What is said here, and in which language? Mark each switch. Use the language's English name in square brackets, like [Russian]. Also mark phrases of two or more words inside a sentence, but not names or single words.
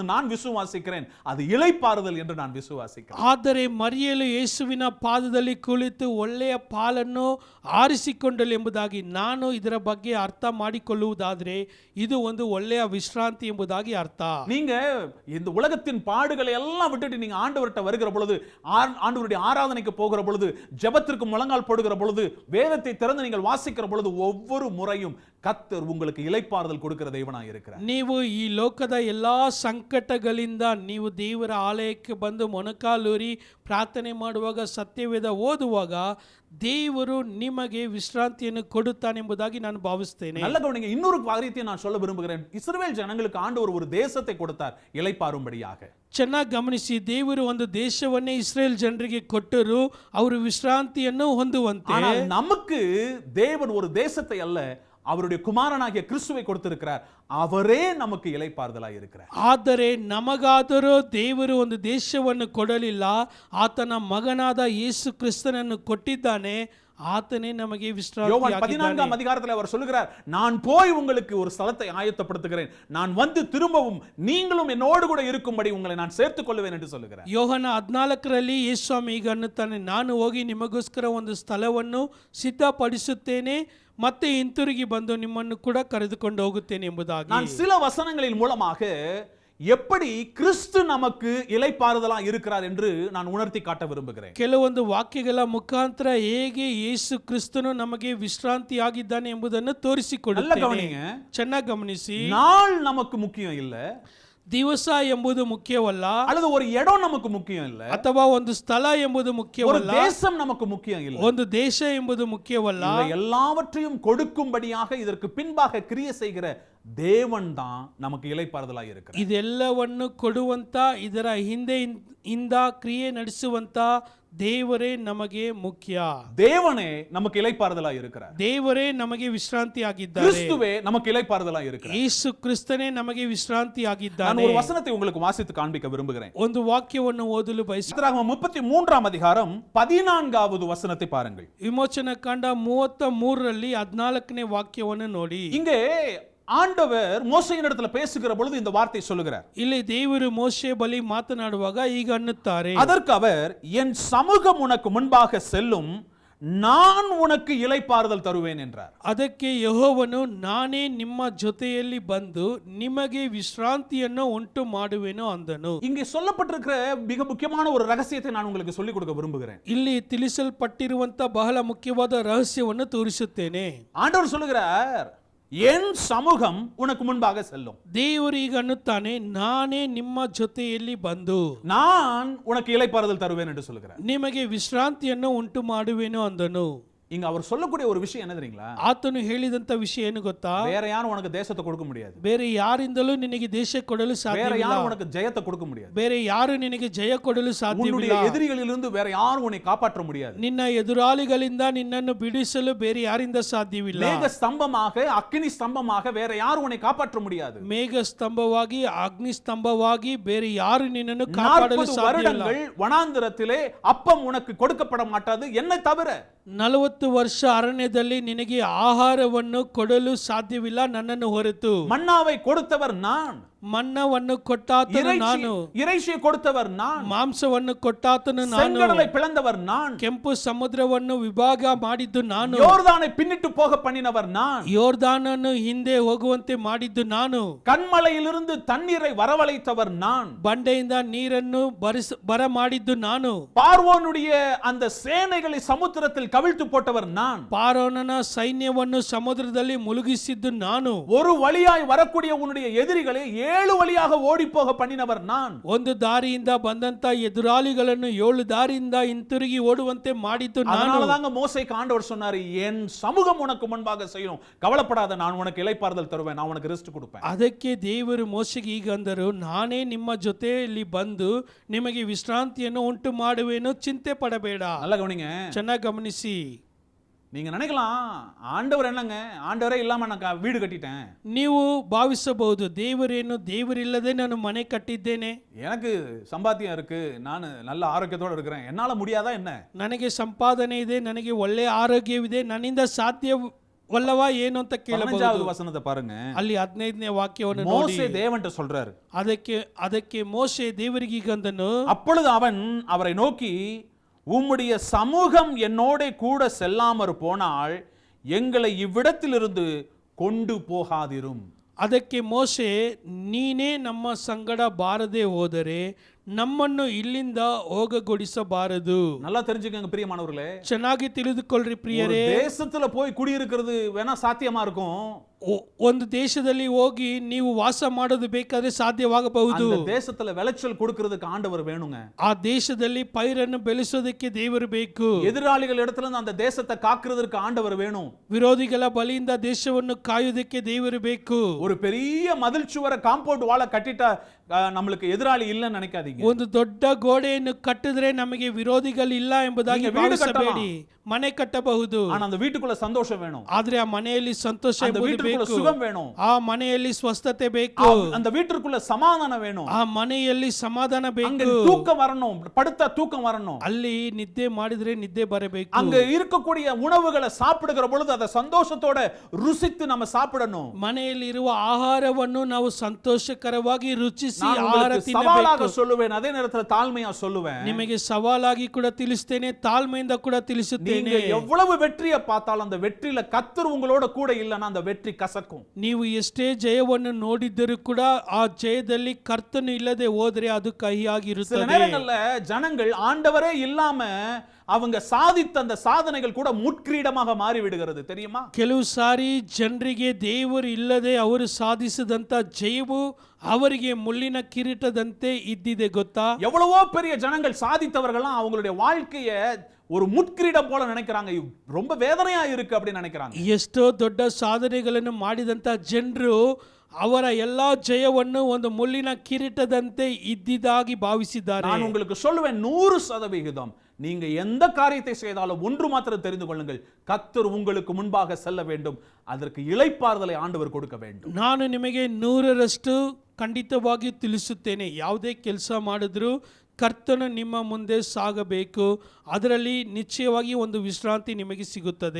[Tamil] நான் விசுவாசிக்கிறேன், அது இளைப்பாறுதல் என்று நான் விசுவாசிக்கிறேன். [Kannada] ಆದರೆ ಮರಿಯಳು ಯೇಸುವಿನ ಪಾದದಲ್ಲಿ ಕುಳಿತು ಒಳ್ಳೆಯ ಪಾಲನ್ನು ಆರಿಸಿಕೊಂಡಳು ಎಂಬುದಾಗಿ ನಾನು ಇದರ ಬಗ್ಗೆ ಅರ್ಥ ಮಾಡಿಕೊಳ್ಳುವುದಾದರೆ ಇದು ಒಂದು ಒಳ್ಳೆಯ ವಿಶ್ರಾಂತಿ ಎಂಬುದಾಗಿ ಅರ್ಥ. [Tamil] நீங்க இந்த உலகத்தின் பாடுகளை எல்லாம் விட்டுட்டு நீங்க ஆண்டவர்கிட்ட வருகிற பொழுது, ஆண்டவருடைய ஆராதனைக்கு போகிற பொழுது, ஜெபத்திற்கு முழங்கால் போடுகிற பொழுது, வேதத்தை திறந்து நீங்கள் வாசிக்கிற பொழுது, ஒவ்வொரு முறையும் கர்த்தர் உங்களுக்கு இளைப்பாறுதல் கொடுக்கிற தேவனாய் இருக்கிறார். [Kannada] ನೀವು ಈ ಲೋಕದ ಎಲ್ಲಾ ಸಂಕಟಗಳಿಂದ ನೀವು ದೇವರ ಆಲಯಕ್ಕೆ ಬಂದು ಮೊಣಕಾಲೂರಿ ಪ್ರಾರ್ಥನೆ ಮಾಡುವಾಗ, ಸತ್ಯವೇದ ಓದುವಾಗ ದೇವರು ನಿಮಗೆ ವಿಶ್ರಾಂತಿಯನ್ನು ಕೊಡುತ್ತಾನೆ ಎಂಬುದಾಗಿ ನಾನು ಭಾವಿಸ್ತೇನೆ. [Tamil] நல்ல கவனிங்க, இன்னொரு காரியத்தை நான் சொல்ல விரும்புகிறேன். இஸ்ரவேல் ஜனங்களுக்கு ஆண்டவர் ஒரு தேசத்தை கொடுத்தார் இளைப்பாறும்படியாக. [Kannada] ಚೆನ್ನಾಗಿ ಗಮನಿಸಿ, ದೇವರು ಒಂದು ದೇಶವನ್ನೇ ಇಸ್ರೇಲ್ ಜನರಿಗೆ ಕೊಟ್ಟರು ಅವರು ವಿಶ್ರಾಂತಿಯನ್ನು ಹೊಂದುವಂತೆ. [Tamil] ஆனால் நமக்கு தேவன் ஒரு தேசத்தை அல்ல, அவருடைய குமாரனாகிய கிறிஸ்துவை கொடுத்திருக்கிறார். அவரே நமக்கு இளைப்பாறுதலாய் இருக்கிறார். [Kannada] ಆದರೆ ನಮಗಾದರೂ ದೇವರು ಒಂದು ದೇಶವನ್ನು ಕೊಡಲಿಲ್ಲ, ಆತನ ಮಗನಾದ ಯೇಸು ಕ್ರಿಸ್ತನನ್ನು ಕೊಟ್ಟಿದ್ದಾನೆ, ಆತನೇ ನಮಗೆ ವಿಶ್ರಾಂತಿ. [Tamil] யோவான் 14ஆம் அதிகாரத்தில் அவர் சொல்லுகிறார், நான் போய் உங்களுக்கு ஒரு ஸ்தலத்தை ஆயத்தப்படுத்துகிறேன், நான் வந்து திரும்பவும் நீங்களும் என்னோடு கூட இருக்கும்படி உங்களை நான் சேர்த்துக் கொள்வேன் என்று சொல்லுகிறார். [Kannada] ಯೋಹನ 14ರಲ್ಲಿ ಯೇಸು ಸ್ವಾಮಿ ಈಗ ಅನ್ನುತ್ತಾನೆ, ನಾನು ಹೋಗಿ ನಿಮಗೋಸ್ಕರ ಒಂದು ಸ್ಥಳವನ್ನು ಸಿದ್ಧಪಡಿಸುತ್ತೇನೆ, ಮತ್ತೆ ಹಿಂತಿರುಗಿ ಬಂದು ನಿಮ್ಮನ್ನು ಕೂಡ ಕರೆದುಕೊಂಡು ಹೋಗುತ್ತೇನೆ ಎಂಬುದಾಗಿ. [Tamil] நான் சில வசனங்களின் மூலமாக எப்படி கிறிஸ்து நமக்கு இளைப்பாறுதலா இருக்கிறார் என்று நான் உணர்த்தி காட்ட விரும்புகிறேன். [Kannada] ಕೆಲವೊಂದು ವಾಕ್ಯಗಳ ಮುಖಾಂತರ ಹೇಗೆ ಯೇಸು ಕ್ರಿಸ್ತನು ನಮಗೆ ವಿಶ್ರಾಂತಿ ಆಗಿದ್ದಾನೆ ಎಂಬುದನ್ನು ತೋರಿಸಿಕೊಡುತ್ತೇನೆ. ಚೆನ್ನಾಗಿ ಗಮನಿಸಿ, [Tamil] நாள் நமக்கு முக்கியம் இல்ல, [Kannada] ದಿವಸ ಎಂಬುದು ಮುಖ್ಯವಲ್ಲ, [Tamil] அல்லது ஒரு இடம் நமக்கு முக்கியம் இல்ல, [Kannada] ಅಥವಾ ಒಂದು ಸ್ಥಳ ಎಂಬುದು [Tamil] ஒரு [Kannada] ಮುಖ್ಯವಲ್ಲ, [Tamil] தேசம் நமக்கு முக்கியம் இல்ல, [Kannada] ಒಂದು ದೇಶ ಎಂಬುದು ಮುಖ್ಯವಲ್ಲ. [Tamil] எல்லாவற்றையும் கொடுக்கும்படியாக இதற்கு பின்பாக கிரியை செய்கிற தேவன் தான் நமக்கு இளைப்பாறுதலாய் இருக்கிறார். [Kannada] ಇದೆಲ್ಲವನ್ನು ಕೊಡುವಂತ, ಇದರ ಹಿಂದೆ ಕ್ರಿಯೆ ನಡೆಸುವಂತ ದೇವರೇ ನಮಗೆ ಮುಖ್ಯ. [Tamil] தேவனே நமக்கு இளைப்பாறுதலாய் இருக்கிறார். [Kannada] ದೇವರೇ ನಮಗೆ ವಿಶ್ರಾಂತಿ ಆಗಿದ್ದಾರೆ. [Tamil] கிறிஸ்துவே நமக்கு இளைப்பாறுதலாய் இருக்கிறார். [Kannada] ಯೇಸು ಕ್ರಿಸ್ತನೇ ನಮಗೆ ವಿಶ್ರಾಂತಿ [Tamil] நான் [Kannada] ಆಗಿದ್ದಾನೆ. [Tamil] ஒரு வசனத்தை உங்களுக்கு வாசித்து காண்பிக்க விரும்புகிறேன். [Kannada] ಒಂದು ವಾಕ್ಯವನ್ನು ಓದಲು ಬಯಸುತ್ತೇನೆ. [Tamil] 33ஆம் அதிகாரம் 14வது வசனத்தை பாருங்கள். [Kannada] ವಿಮೋಚನ ಕಾಂಡ 33ರಲ್ಲಿ 14ನೇ ವಾಕ್ಯವನ್ನು ನೋಡಿ. [Tamil] இங்கே ஆண்டவர் மோசேயின் இடத்துல பேசுகிற பொழுது இந்த வார்த்தை சொல்லுகிறார். [Kannada] ಇಲ್ಲಿ ದೇವರು ಮೋಶೆ ಬಳಿ ಮಾತನಾಡುವಾಗ ಈಗ ಅನ್ನುತ್ತಾರೆ, [Tamil] அதற்கு அவர், என் சமூகம் உனக்கு முன்பாக செல்லும், நான் உனக்கு இளைப்பாறுதல் தருவேன் என்றார். [Kannada] ಅದಕ್ಕೆ ಯೆಹೋವನು ನಾನೇ ನಿಮ್ಮ ಜೊತೆಯಲ್ಲಿ ಬಂದು ನಿಮಗೆ ವಿಶ್ರಾಂತಿಯನ್ನು ಉಂಟು ಮಾಡುವೆನು ಅಂದನು. [Tamil] இங்கே சொல்லப்பட்டிருக்கிற மிக முக்கியமான ஒரு ரகசியத்தை நான் உங்களுக்கு சொல்லிக் கொடுக்க விரும்புகிறேன். [Kannada] ಇಲ್ಲಿ ತಿಳಿಸಲ್ಪಟ್ಟಿರುವಂತ ಬಹಳ ಮುಖ್ಯವಾದ ರಹಸ್ಯವನ್ನು ತೋರಿಸುತ್ತೇನೆ. [Tamil] ஆண்டவர் சொல்லுகிறார், என் சமூகம் உனக்கு முன்பாக செல்லும். [Kannada] ದೇವರು ಈಗ ಅನ್ನುತ್ತಾನೆ, ನಾನೇ ನಿಮ್ಮ ಜೊತೆಯಲ್ಲಿ ಬಂದು [Tamil] நான் உனக்கு இளைப்பாறுதல் தருவேன் என்று சொல்லுகிறார். [Kannada] ನಿಮಗೆ ವಿಶ್ರಾಂತಿಯನ್ನು ಉಂಟು ಮಾಡುವೆನು ಅಂದನು. [Tamil] இங்க அவர் சொல்லக்கூடிய ஒரு விஷயம் என்ன தெரியுங்களா? [Kannada] ಆತನು ಹೇಳಿದಂತ ವಿಷಯ ಏನು ಗೊತ್ತಾ? [Tamil] வேற யாரும் உனக்கு தேசத்தை கொடுக்க முடியாது. [Kannada] ಬೇರೆ ಯಾರಿಂದಲೂ ನಿನಗೆ ದೇಶ ಕೊಡಲು [Tamil] வேற [Kannada] ಸಾಧ್ಯವಿಲ್ಲ. [Tamil] யாரும் உனக்கு ஜெயத்தை கொடுக்க முடியாது. [Kannada] ಬೇರೆ ಯಾರು ನಿನಗೆ ಜಯ ಕೊಡಲು ಸಾಧ್ಯವಿಲ್ಲ. [Tamil] உன்னுடைய எதிரிகளிலிருந்து வேற யாரும் உன்னை காப்பாற்ற முடியாது. [Kannada] ನಿನ್ನ ಎದುರಾಳಿಗಳಿಂದ ನಿನ್ನನ್ನು ಬಿಡಿಸಲು ಬೇರೆ ಯಾರಿಂದ ಸಾಧ್ಯವಿಲ್ಲ. [Tamil] மேக ஸ்தம்பமாக அக்கினி ஸ்தம்பமாக வேற யாரும் உன்னை காப்பாற்ற முடியாது. [Kannada] ಮೇಘ ಸ್ತಂಭವಾಗಿ ಅಗ್ನಿ ಸ್ತಂಭವಾಗಿ ಬೇರೆ ಯಾರು ನಿನ್ನನ್ನು ಕಾಪಾಡಲು [Tamil] 40 [Kannada] ಸಾಧ್ಯವಿಲ್ಲ. [Tamil] வருடங்கள் வனாந்திரத்திலே அப்பம் உனக்கு கொடுக்கப்பட மாட்டாது என்னை தவிர. [Kannada] 40 ವರ್ಷ ಅರಣ್ಯದಲ್ಲಿ ನಿನಗೆ ಆಹಾರವನ್ನು ಕೊಡಲು ಸಾಧ್ಯವಿಲ್ಲ ನನ್ನನ್ನು ಹೊರತು. [Tamil] மன்னாவை கொடுத்தவர் நான். [Kannada] ಮನ್ನವನ್ನು ಕೊಟ್ಟಾತನು ನಾನು. [Tamil] இறைச்சியை கொடுத்தவர் நான். [Kannada] ಮಾಂಸವನ್ನು ಕೊಟ್ಟಾತನು ನಾನು. [Tamil] செங்கடலை பிளந்தவர் நான். [Kannada] ಕೆಂಪು ಸಮುದ್ರವನ್ನು ವಿಭಾಗ ಮಾಡಿದ್ದು ನಾನು. [Tamil] யோர்தானை பின்னிட்டு போக பண்ணினவர் நான். [Kannada] ಯೋರ್ದಾನನ್ನು ಹಿಂದೆ ಹೋಗುವಂತೆ ಮಾಡಿದ್ದು ನಾನು. [Tamil] கண்மலையிலிருந்து தண்ணீரை வரவழைத்தவர் நான். [Kannada] ಬಂಡೆಯಿಂದ ನೀರನ್ನು ಬರ ಮಾಡಿದ್ದು ನಾನು. [Tamil] பார்வோனுடைய அந்த சேனைகளை சமுத்திரத்தில் கவிழ்த்து போட்டவர் நான். [Kannada] ಪಾರೋನನ ಸೈನ್ಯವನ್ನು ಸಮುದ್ರದಲ್ಲಿ ಮುಳುಗಿಸಿದ್ದು ನಾನು. [Tamil] ஒரு வழியாய் வரக்கூடிய உன்னுடைய எதிரிகளை 7 வழியாக ஓடி போக பண்ணினவர் நான். [Kannada] ಒಂದು ದಾರಿಯಿಂದ ಬಂದಂತ ಎದುರಾಳಿಗಳನ್ನು 7 ದಾರಿಯಿಂದ ಹಿಂತಿರುಗಿ ಓಡುವಂತೆ ಮಾಡಿದ್ದು ನಾನು. [Tamil] அதனாலதாங்க மோசேக்கு ஆண்டவர் சொன்னாரு, என் சமூகம் உனக்கு முன்பாக செய்யும், கவலைப்படாத, நான் உனக்கு இளைப்பாறுதல் தருவேன், நான் உனக்கு ரெஸ்ட் கொடுப்பேன். [Kannada] ಅದಕ್ಕೆ ದೇವರು ಮೋಶೆಗೆ ಈಗ ಅಂದರು, ನಾನೇ ನಿಮ್ಮ ಜೊತೆಯಲ್ಲಿ ಬಂದು ನಿಮಗೆ ವಿಶ್ರಾಂತಿಯನ್ನು ಉಂಟು ಮಾಡುವೆನು, ಚಿಂತೆ ಪಡಬೇಡ. [Tamil] நல்லா கவனிங்க. [Kannada] ಚೆನ್ನಾಗಿ ಗಮನಿಸಿ. [Tamil] நீங்க நினைக்கலாம், ஆண்டவர் என்னங்க, ஆண்டவரே இல்லாம நான் வீடு கட்டிட்டேன். [Kannada] ನೀವು ಭಾವಿಸಬಹುದು, ದೇವರೇನು, ದೇವರಿಲ್ಲದೆ ನಾನು ಮನೆ ಕಟ್ಟಿದ್ದೇನೆ, [Tamil] எனக்கு சம்பாத்தியம் இருக்கு, நான் நல்ல ஆரோக்கியத்தோட இருக்கிறேன், என்னால முடியாதா என்ன? [Kannada] ನನಗೆ ಸಂಪಾದನೆ ಇದೆ, ನನಗೆ ಒಳ್ಳೆ ಆರೋಗ್ಯವಿದೆ, ನನ್ನಿಂದ ಸಾಧ್ಯವಲ್ಲವಾ ಏನು ಅಂತ ಕೇಳಬಹುದು. [Tamil] 15வது வசனத்தை பாருங்க. [Kannada] ಅಲ್ಲಿ 15ನೇ ವಾಕ್ಯವನ್ನು ನೋಡಿ. [Tamil] மோசே தேவன்ட்ட சொல்றாரு. [Kannada] ಅದಕ್ಕೆ ಮೋಶೆ ದೇವರಿಗೆ ಈಗ ಅಂದನು, [Tamil] அப்பொழுது அவன் அவரை நோக்கி, உம்முடைய சமூகம் என்னோட கூட செல்லாமற் போனால் எங்களை இவ்விடத்திலிருந்து கொண்டு போகாதிரும். [Kannada] ಅದಕ್ಕೆ ಮೋಶೆ, ನೀನೇ ನಮ್ಮ ಸಂಗಡ ಬಾರದೆ ಹೋದರೆ ನಮ್ಮನ್ನು ಇಲ್ಲಿಂದ ಹೋಗಗೊಡಿಸಬಾರದು. [Tamil] நல்லா தெரிஞ்சுக்கங்க பிரியமானவர்களே. [Kannada] ಚೆನ್ನಾಗಿ ತಿಳಿದುಕೊಳ್ಳ್ರಿ ಪ್ರಿಯರೇ. [Tamil] தேசத்துல போய் குடியிருக்கிறது வேணா சாத்தியமா இருக்கும். [Kannada] ಒಂದು ದೇಶದಲ್ಲಿ ಹೋಗಿ ನೀವು ವಾಸ ಮಾಡೋದು ಬೇಕಾದ್ರೆ ಸಾಧ್ಯವಾಗಬಹುದು. [Tamil] அந்த தேசத்துல விளைச்சல் கொடுக்கிறதுக்கு ஆண்டவர் வேணுங்க. [Kannada] ಆ ದೇಶದಲ್ಲಿ ಪೈರನ್ನು ಬೆಳೆಸೋದಕ್ಕೆ ದೇವರು ಬೇಕು. [Tamil] எதிராளிகள் இடத்துல இருந்து அந்த தேசத்தை காக்கிறதுக்கு ஆண்டவர் வேணும். [Kannada] ವಿರೋಧಿಗಳ ಬಲಿಯಿಂದ ದೇಶವನ್ನು ಕಾಯುವುದಕ್ಕೆ ದೇವರು ಬೇಕು. [Tamil] ஒரு பெரிய மதில் சுவரை [English] compound wall [Tamil] கட்டிட்டா நம்மளுக்கு எதிராளி இல்லன்னு நினைக்காதீங்க. [Kannada] ಒಂದು ದೊಡ್ಡ ಗೋಡೆಯನ್ನು ಕಟ್ಟಿದ್ರೆ ನಮಗೆ ವಿರೋಧಿಗಳು ಇಲ್ಲ ಎಂಬುದಾಗಿ ಭಾವಿಸಬೇಡಿ. ಮನೆ ಕಟ್ಟಬಹುದು, [Tamil] ஆனா அந்த வீட்டுக்குள்ள சந்தோஷம் வேணும். [Kannada] ಆದ್ರೆ ಆ ಮನೆಯಲ್ಲಿ ಸಂತೋಷ [Tamil] வீட்டுக்குள்ள சுகம் வேணும். [Kannada] ಆ ಮನೆಯಲ್ಲಿ ಸ್ವಸ್ಥತೆ ಬೇಕು. [Tamil] அந்த வீட்டுக்குள்ள சமாதானம் வேணும். [Kannada] ಆ ಮನೆಯಲ್ಲಿ ಸಮಾಧಾನ ಬೇಕು. [Tamil] அங்க தூக்கம் வரணும், படுத்த தூக்கம் வரணும். [Kannada] ಅಲ್ಲಿ ನಿದ್ದೆ ಮಾಡಿದ್ರೆ ನಿದ್ದೆ ಬರಬೇಕು. [Tamil] அங்க இருக்கக்கூடிய உணவுகளை சாப்பிடுகிற பொழுது அதை சந்தோஷத்தோட ருசித்து நம்ம சாப்பிடணும். [Kannada] ಮನೆಯಲ್ಲಿ ಇರುವ ಆಹಾರವನ್ನು ನಾವು ಸಂತೋಷಕರವಾಗಿ ರುಚಿಸಿ [Tamil] நான் [Kannada] ಆಹಾರ [Tamil] உங்களுக்கு [Kannada] ತಿನ್ನಬೇಕು. [Tamil] சவாலாக சொல்லுவேன், அதே நேரத்துல தாழ்மையா சொல்லுவேன். [Kannada] ನಿಮಗೆ ಸವಾಲಾಗಿ ಕೂಡ ತಿಳಿಸ್ತೇನೆ, ತಾಳ್ಮೆಯಿಂದ ಕೂಡ ತಿಳಿಸುತ್ತೇನೆ. [Tamil] நீங்க எவ்வளவு வெற்றியை பார்த்தாலும் அந்த வெற்றியில கர்த்தர் உங்களோட கூட இல்லைன்னா அந்த வெற்றி கசக்கும். [Kannada] ನೀವು ಎಷ್ಟೇ ಜಯವನ್ನು ನೋಡಿದ್ದರೂ ಕೂಡ ಆ ಜಯದಲ್ಲಿ ಕರ್ತನು ಇಲ್ಲದೆ ಹೋದ್ರೆ ಅದು [Tamil] சில [Kannada] ಕಹಿಯಾಗಿರುತ್ತದೆ. [Tamil] நேரங்கள்ல ஜனங்கள் ஆண்டவரே இல்லாம அவங்க சாதித்த அந்த சாதனைகள் கூட முட்கிரீடமாக மாறி விடுகிறது, தெரியுமா? [Kannada] ಕೆಲವು ಸಾರಿ ಜನರಿಗೆ ದೇವರು ಇಲ್ಲದೆ ಅವರು ಸಾಧಿಸಿದಂತ ಜಯವು ಅವರಿಗೆ ಮುಳ್ಳಿನ ಕಿರೀಟದಂತೆ ಇದ್ದಿದೆ ಗೊತ್ತಾ? [Tamil] எவ்வளவோ பெரிய ஜனங்கள் சாதித்தவர்கள்லாம் அவங்களுடைய வாழ்க்கைய ஒரு முட்கிரீடம் போல நினைக்கிறாங்க, ரொம்ப வேதனையா இருக்கு அப்படின்னு நினைக்கிறாங்க. [Kannada] ಎಷ್ಟೋ ದೊಡ್ಡ ಸಾಧನೆಗಳನ್ನು ಮಾಡಿದಂತ ಜನರು ಅವರ ಎಲ್ಲಾ ಜಯವನ್ನು ಒಂದು ಮುಳ್ಳಿನ ಕಿರೀಟದಂತೆ ಇದ್ದಿದ್ದಾಗಿ ಭಾವಿಸಿದ್ದಾರೆ. [Tamil] நான் உங்களுக்கு சொல்லுவேன், 100% நீங்க எந்த காரியத்தை செய்தாலும் ஒன்று மாத்திரம் தெரிந்து கொள்ளுங்கள், கர்த்தர் உங்களுக்கு முன்பாக செல்ல வேண்டும், அதற்கு இளைப்பாறுதலை ஆண்டவர் கொடுக்க வேண்டும். [Kannada] ನಾನು ನಿಮಗೆ 100% ಖಂಡಿತವಾಗಿ ತಿಳಿಸುತ್ತೇನೆ, ಯಾವುದೇ ಕೆಲಸ ಮಾಡಿದ್ರು ಕರ್ತನು ನಿಮ್ಮ ಮುಂದೆ ಸಾಗಬೇಕು, ಅದರಲ್ಲಿ ನಿಶ್ಚಯವಾಗಿ ಒಂದು ವಿಶ್ರಾಂತಿ ನಿಮಗೆ ಸಿಗುತ್ತದೆ.